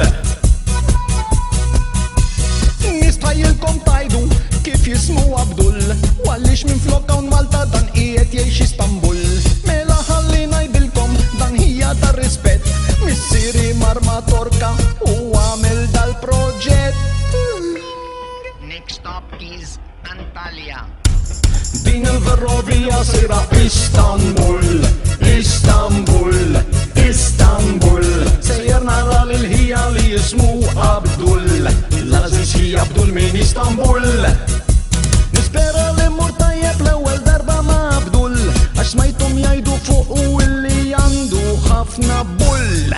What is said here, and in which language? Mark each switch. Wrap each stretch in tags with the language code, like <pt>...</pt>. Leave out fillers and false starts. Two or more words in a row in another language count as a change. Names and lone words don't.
<mt>Nistajilkom tajdu kif jismu Abdul, għallix minn flok hawn Malta dan qiegħed jgħix Istanbul. Mela ħalli ngħidilkom dan hija tar rispett, missieri Marma Torka u għamel dal-proġett.</mt> <en>Next stop is Antalya.</en> <mt>Din il-ferrovija sejra Istanbul, Istanbul, Istanbul. Sejjer nara lil-ħija li jismu Abdul, l-Aziz hija Abdul min Istanbul. Nispera li mmur tajjeb l-ewwel darba ma' Abdul, għax smajthom jgħidu fuq u illi għandu ħafna bull.</mt>